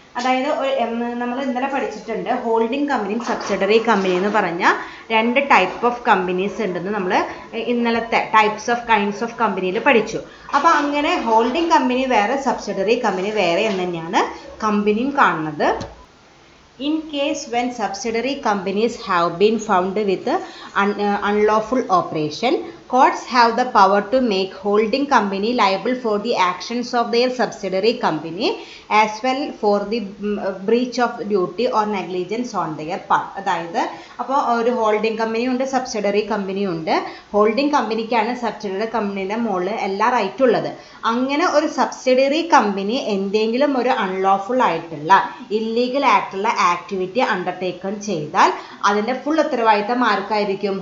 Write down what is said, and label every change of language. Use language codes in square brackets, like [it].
[ml] അതായത് നമ്മൾ ഇന്നലെ പഠിച്ചിട്ടുണ്ട് ഹോൾഡിംഗ് കമ്പനിയും സബ്സിഡറി കമ്പനി എന്ന് പറഞ്ഞ 2 ടൈപ്പ് ഓഫ് കമ്പനീസ് ഉണ്ടെന്ന് നമ്മൾ ഇന്നലത്തെ കൈൻഡ്സ് ഓഫ് കമ്പനിയിൽ പഠിച്ചു. അപ്പോൾ അങ്ങനെ ഹോൾഡിംഗ് കമ്പനി വേറെ സബ്സിഡറി കമ്പനി വേറെ എന്ന് തന്നെയാണ് കമ്പനിയും കാണുന്നത്. [en] In case when subsidiary companies have been found with unlawful operation, courts have the power to make holding company liable for the actions of their subsidiary company as well for the breach of duty or negligence on their part. [ml] അതായത് അപ്പോൾ ഒരു holding കമ്പനിയുണ്ട്, subsidiary കമ്പനിയുണ്ട്. Holding കമ്പനിക്കാണ് subsidiary കമ്പനിയുടെ മുകളിൽ എല്ലാ റൈറ്റും ഉള്ളത്. അങ്ങനെ ഒരു സബ്സിഡറി കമ്പനി എന്തെങ്കിലും ഒരു അൺലോഫുൾ ആയിട്ടുള്ള ഇല്ലീഗൽ ആയിട്ടുള്ള ആക്ടിവിറ്റി അണ്ടർടേക്കൺ ചെയ്താൽ അതിൻ്റെ ഫുൾ ഉത്തരവാദിത്തം ആർക്കായിരിക്കും?